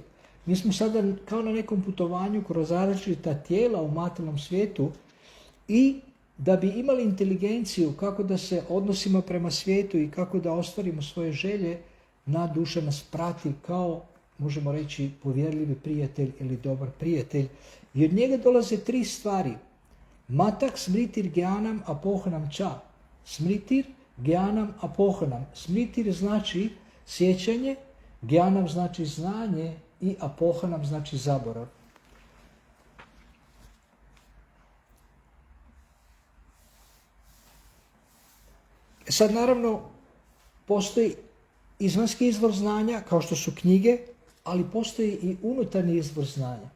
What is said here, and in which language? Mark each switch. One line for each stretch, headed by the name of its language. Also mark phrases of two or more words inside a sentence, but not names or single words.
Croatian: Mi smo sada kao na nekom putovanju kroz različita tijela u materijalnom svijetu i da bi imali inteligenciju kako da se odnosimo prema svijetu i kako da ostvarimo svoje želje, nadduša nas prati kao, možemo reći, povjerljivi prijatelj ili dobar prijatelj. I od njega dolaze 3 stvari.
Sanskrit: मत्तः स्मृतिर् ज्ञानम् अपोहनं च. स्मृतिर् ज्ञानम् अपोहनम्.
Croatian: Smritir znači sjećanje, gyanam znači znanje i apohanam znači zaborav. Sad naravno postoji izvanjski izvor znanja kao što su knjige, ali postoji i unutarnji izvor znanja.